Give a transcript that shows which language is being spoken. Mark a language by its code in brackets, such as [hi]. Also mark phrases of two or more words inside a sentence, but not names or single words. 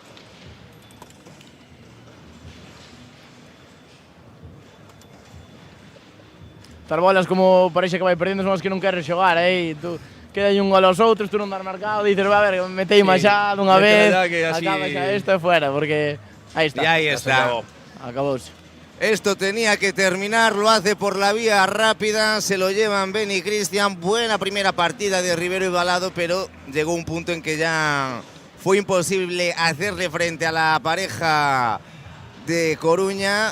[gl] Estas bolas como parece que vai perdendo son as que non queres xogar, tú queda un gol aos outros, tú non dar marcado, dices, a ver, metei máis xa dunha vez, [es] Métela ya que así- [gl] acaba xa isto e fuera, porque aí está. [es] Y ahí está. [gl] Acabouse. [es] Esto tenía que terminar, lo hace por la vía rápida, se lo llevan Beni y Cristian. Buena primera partida de Rivero y Balado, pero llegó un punto en que ya fue imposible hacerle frente a la pareja de Coruña.